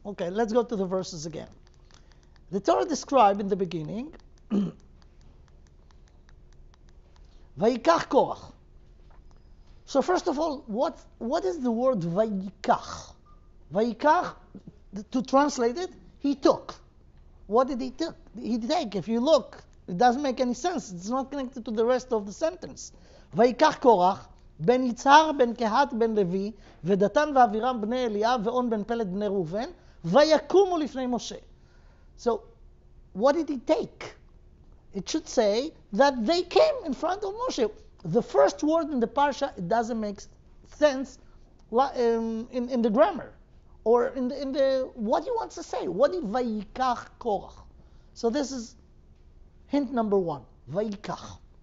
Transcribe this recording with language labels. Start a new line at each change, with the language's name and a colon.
English: Okay, let's go to the verses again. The Torah described in the beginning, Vayikach Korach. So first of all, what is the word Vayikach? Vayikach, to translate it, he took. What did he take? He take. If you look, it doesn't make any sense. It's not connected to the rest of the sentence.
Hebrew: Vayikach Korach, ben Yitzhar ben Kehat ben Levi, ודתן ואבירם בני אליאב ואון בן פלט בני ראובן, ויקומו לפני Moshe.
English: So, what did he take? It should say that they came in front of Moshe. The first word in the Parsha, it doesn't make sense in the grammar. Or in the what he wants to say. What did Vayikach Korach? So this is hint number one. Vayikach.